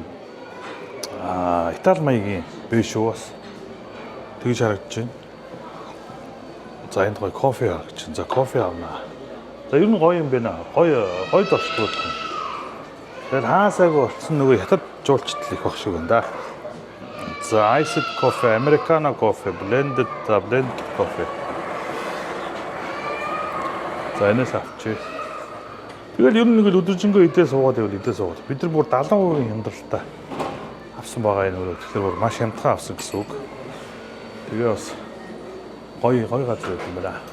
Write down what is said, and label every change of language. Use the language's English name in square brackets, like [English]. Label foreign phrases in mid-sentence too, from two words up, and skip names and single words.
[Mongolian] Итали маягийн биш үү бас. Тэгж харагдаж байна. За энд гоё кофе харагдаж байна. За кофе авнаа. За ер нь гоё юм байна. Гоё зочд буудал. Тэгэхээр хаасаагүй болсон нөгөө хятад жуулчдал их баг шиг байна да. [English] За iced coffee, americano coffee, blended coffee. [Mongolian] За энэс авчи. Тэгэл ер нь нэг л өдөржингөө идээ суугаад байвал идээ суугаад. Бид нар бүр 70% хямдралтай авсан байгаа энэ өөрөө. Тэгэхээр бүр маш хямдхан авсан гэсэн үг. Тэгээ бас гоё газар юм байна.